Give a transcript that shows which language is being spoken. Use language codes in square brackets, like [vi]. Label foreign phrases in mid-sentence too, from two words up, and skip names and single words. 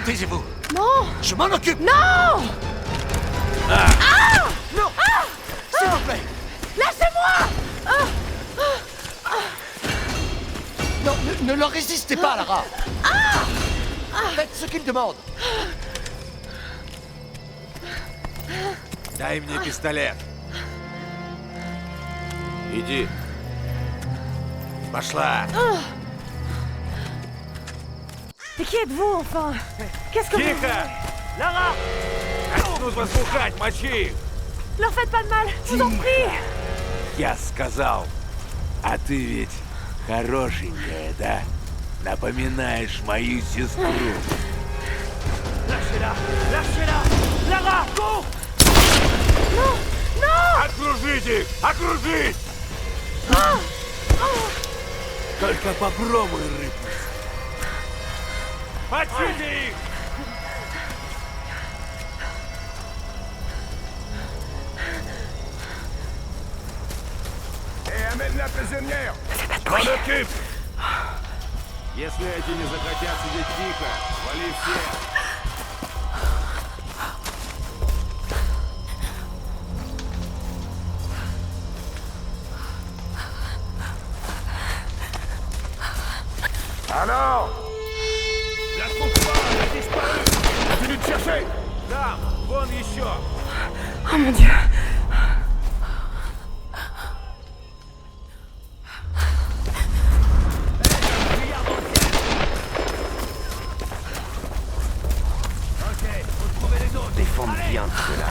[fr] Taisez-vous. Non! Je m'en occupe. Non! Non. S'il vous plaît. Lâchez-moi! Non, ne leur résistez pas, Lara. Faites ce qu'ils demandent. [ru] Дай мне пистолет. Иди. Пошла. [fr] Mais qui êtes-vous, enfin? Qu'est-ce que vous... [ru] Тихо! Lara! Начнут вас бухать, мочи их! [fr] Leur faites pas de mal, je vous en prie! [ru] Я сказал. А ты ведь хорошенькая, да? Напоминаешь мою сестру. [fr] Lâchez-la! Lâchez-la! Lara, cours! [ru] Окружить их! Окружить! Только попробуй рыбу. Отсюда их! [fr] Et amène la prisonnière! M'en occupe! [ru] Если эти не захотят сидеть тихо, вали всех! [fr] Alors! La trouve pas, elle a disparu! Continue de chercher! [ru] Там, вон еще! [fr] Oh mon dieu. Défendre bien de cela.